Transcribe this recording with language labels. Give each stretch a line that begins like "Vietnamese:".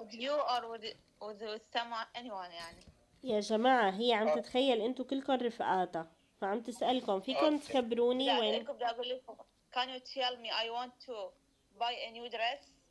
English: With you or with someone, anyone
Arabic: يعني. يا جماعة هي عم آه. تتخيل انتوا كلكم رفقاتها، فعم تسألكم فيكم
English: Okay.
Arabic: تخبروني بدي وين. أسألكم بدي أقول لكم
English: can you tell me I want to buy a new dress?